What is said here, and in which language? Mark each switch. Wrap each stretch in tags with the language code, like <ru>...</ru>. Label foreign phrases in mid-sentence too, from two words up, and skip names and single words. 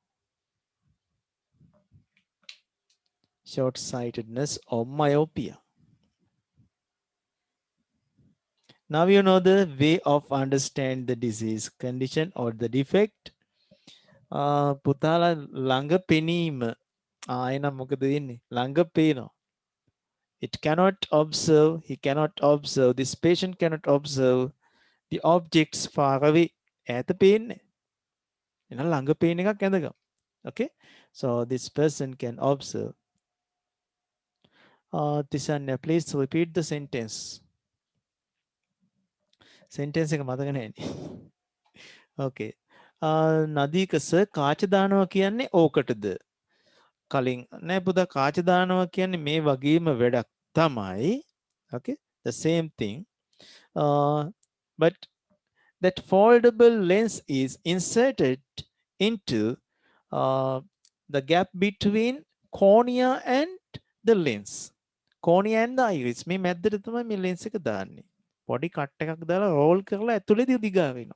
<en>Short-sightedness or myopia. Now you know the way of understand the disease condition or the defect.</en> <si>පුතාලා ළඟ පෙනීම ආයෙනම් මොකද වෙන්නේ? ළඟ පේනවා.</si> <en>It cannot observe, he cannot observe, this patient cannot observe the objects far away.</en> <si>ඈත පේන්නේ. එහෙනම් ළඟ පේන එකක් ඇඳගමු.</si> <en>Okay? So this person can observe. Tisanya, please repeat the sentence.</en> <si>Sentence එක මතක නැහැනේ. Okay. නදීක සර් කාච දානවා කියන්නේ ඕකටද? කලින් නෑ පුතා කාච දානවා කියන්නේ මේ වගේම වැඩක් තමයි.</si> <en>Okay, the same thing. But that foldable lens is inserted into the gap between cornea and the lens. Cornea and the iris.</en> <si>මේ මැද්දට තමයි මේ lens එක දාන්නේ. පොඩි කට් එකක් දාලා roll කරලා ඇතුලේදී දිගා වෙනවා.</si>